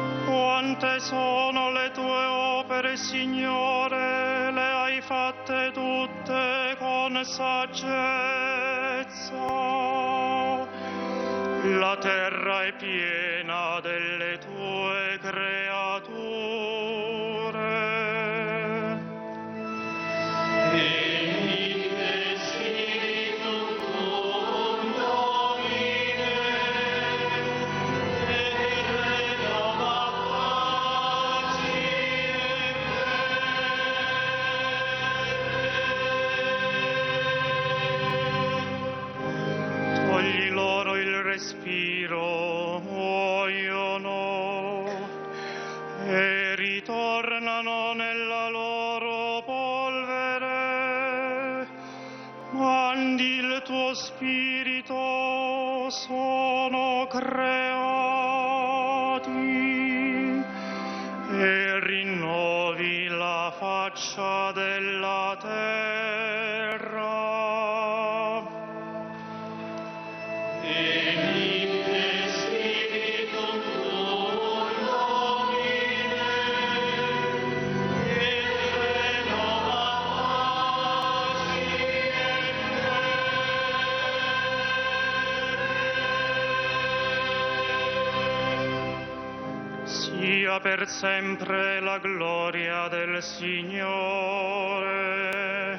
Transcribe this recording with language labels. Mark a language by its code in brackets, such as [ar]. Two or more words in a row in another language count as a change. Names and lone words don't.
[it] Quante sono le tue opere, Signore, le hai fatte tutte con saggezza. La terra è piena delle tue creature. [la] Venite Spiritum Tuum Domine, et renova [it] togli loro il respiro, muoiono e ritornano nella loro polvere. Mandi il tuo spirito, sono creati e rinnovi la faccia della terra. [la] Venite Spiritum Tuum Domine, et renova [it] sia per sempre la gloria del Signore.